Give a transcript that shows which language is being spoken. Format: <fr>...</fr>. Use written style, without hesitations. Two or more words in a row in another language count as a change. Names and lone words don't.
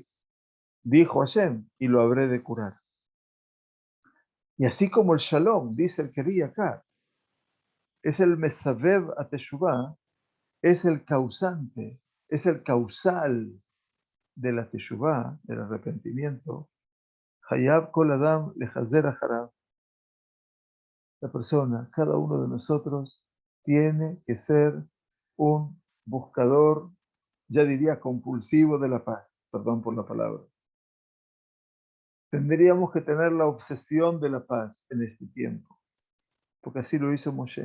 <es>Dijo Hashem, y lo habré de curar. Y así como el shalom, dice el Keri acá, es el</es> <he>מסובב התשובה,</he> <es>es el causante, es el causal de la teshuvah, del arrepentimiento.</es> <he>חייב כל אדם לחזור אחריו.</he> <es>La persona, cada uno de nosotros, tiene que ser un buscador, ya diría compulsivo de la paz, perdón por la palabra. Tendríamos que tener la obsesión de la paz en este tiempo, porque así lo hizo Moshe.</es>